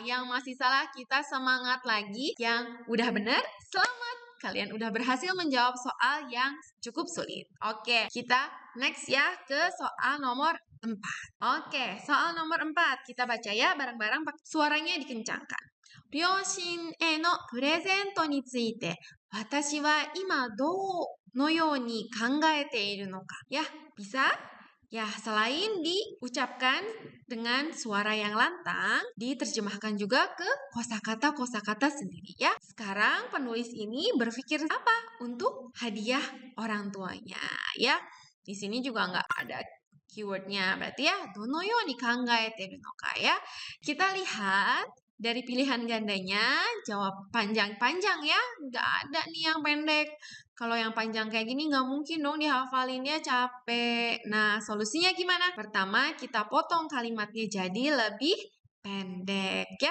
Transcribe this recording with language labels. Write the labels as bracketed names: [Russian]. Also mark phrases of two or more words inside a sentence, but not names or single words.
[Indonesian] Yang masih salah kita semangat lagi. Yang udah benar, selamat. Kalian udah berhasil menjawab soal yang cukup sulit. Oke, kita next ya ke soal nomor 4. Oke, soal nomor 4. Kita baca ya bareng-bareng, suaranya dikencangkan. [Japanese] 両親へのプレゼントについて、私は今どのように考えているのか. [Indonesian] Ya, bisa? Ya, selain diucapkan dengan suara yang lantang, diterjemahkan juga ke kosakata-kosakata sendiri ya. Sekarang penulis ini berpikir apa untuk hadiah orang tuanya ya. Di sini juga nggak ada keywordnya. Berarti ya, [Japanese] どのように考えてるのか ya. [Indonesian] Kita lihat dari pilihan gandanya, jawab panjang-panjang ya. Nggak ada nih yang pendek. Kalau yang panjang kayak gini nggak mungkin dong dihafalinnya, capek. Nah, solusinya gimana? Pertama, kita potong kalimatnya jadi lebih pendek ya.